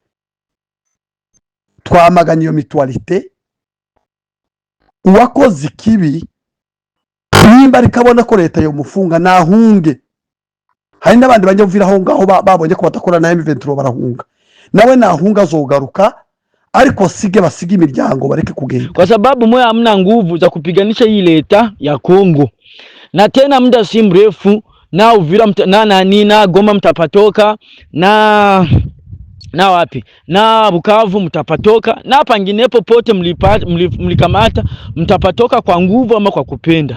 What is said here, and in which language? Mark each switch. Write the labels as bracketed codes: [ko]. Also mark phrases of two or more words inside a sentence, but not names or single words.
[rn] Twamagana iyo mitualite, uwakoze ikibi nimba rikabona ko leta yo mufunga nahunge. Hari n'abandi bajya Uvira aho ngaho babonye ko batakora na M23 barahunga, nawe nahunga azogaruka ariko basige imiryango bareke kugenda, [sw] kwa sababu mwe hamna nguvu za kupiganisha hii leta ya Kongo. Na tena muda si mrefu na Uvira na Goma mtapatoka na wapi na Bukavu mtapatoka, na panginepo pote mlikamata mtapatoka kwa nguvu ama kwa kupenda.